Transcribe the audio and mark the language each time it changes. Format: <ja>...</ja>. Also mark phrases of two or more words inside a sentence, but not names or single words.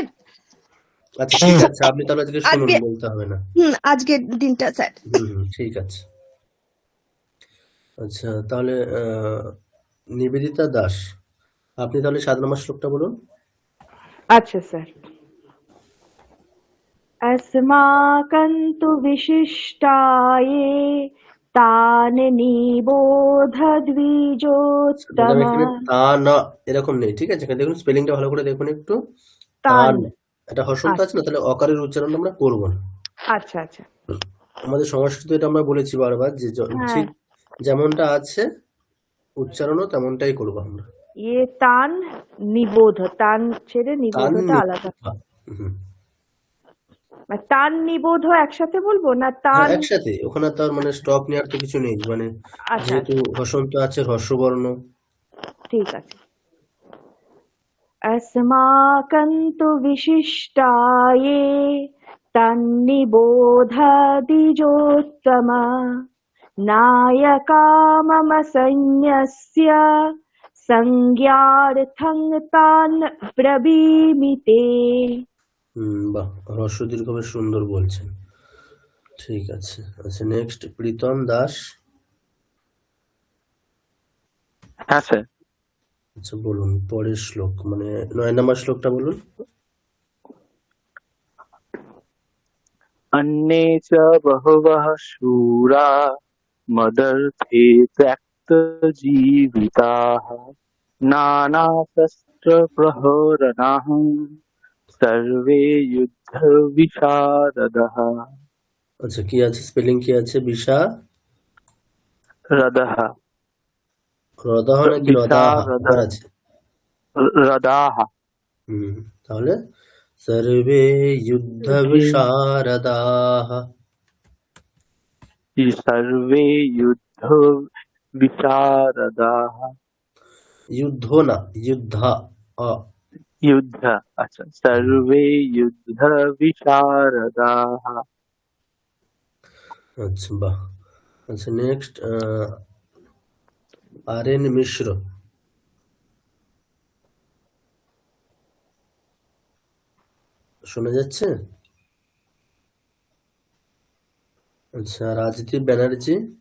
<bn>আচ্ছা ঠিক আছে, আপনি তাহলে আজকে শুনুন, আজকে বলতে হবে না। আজকের দিনটা স্যার। ঠিক আছে। আচ্ছা তাহলে নিবেদিতা দাস, আপনি তাহলে 7 নম্বর শ্লোকটা বলুন। আচ্ছা স্যার।</bn> <sa>अस्माकन्तु विशिष्टाये तान् निबोध</sa> <bn>ম্যাডাম</bn> <sa>द्विजोत्तम।</sa> <bn>এখানে তা না এরকম নেই, ঠিক আছে? এখানে দেখুন স্পেলিংটা ভালো করে দেখুন একটু। তান। তান, এটা হসন্ত আছে না, তাহলে অকারের উচ্চারণ আমরা করবো না। আচ্ছা আচ্ছা। আমাদের সংস্কৃত এটা আমরা বলেছি বারবার যে হ্যাঁ, ঠিক যেমনটা আছে উচ্চারণও তেমনটাই করবো আমরা। ইয়ে তান নিবোধ, তান ছেড়ে তান নিবোধটা আলাদা। হুম। মানে তান নিবোধ একসাথে বলবো না হ্যাঁ তান? একসাথে, ওখানে তো আর মানে স্টপ নেওয়ার তো কিছু নেই, মানে আচ্ছা যেহেতু আচ্ছা, হসন্ত আছে হর্ষবর্ণ। ঠিক আছে।</bn> <sa>अस्माकन्तु विशिष्टाये तन्निबोध द्विजोत्तम। नायका मम सैन्यस्य संज्ञार्थं तान् ब्रवीमि ते।</sa> <bn>বাহ, হর্ষ দীর্ঘ বেশ সুন্দর বলছেন। ঠিক আছে। আচ্ছা নেক্সট প্রীতম দাস। হ্যাঁ স্যার। আচ্ছা বলুন পরের শ্লোক, মানে 9 নম্বর শ্লোকটা বলুন।</bn> <sa>अन्ये च बहवः शूरा मदर्थे त्यक्तजीविताः नानाशस्त्रप्रहरणाः सर्वे युद्धविशारदः।</sa> <bn>আচ্ছা কি আছে, স্পেলিং কি আছে?</bn> <sa>रदः</sa> <bn>রদাহ নাকি রদাহা</bn> <sa>विशारद</sa> <bn>আবার আছে?</bn> <sa>रदाः</sa> <bn>তাহলে সর্বে যুদ্ধ বিশারদাহ।</bn> <sa>सर्वे युद्धविशारदाः।</sa> <bn>যুদ্ধ না, যুদ্ধা।</bn> <sa>युद्ध, अच्छा सर्वे युद्धविशारदाः।</sa> <bn>আচ্ছা বাহ। আচ্ছা নেক্সট আরএন মিশ্র। শোনা যাচ্ছে? আচ্ছা রাজদীপ ব্যানার্জি।</bn>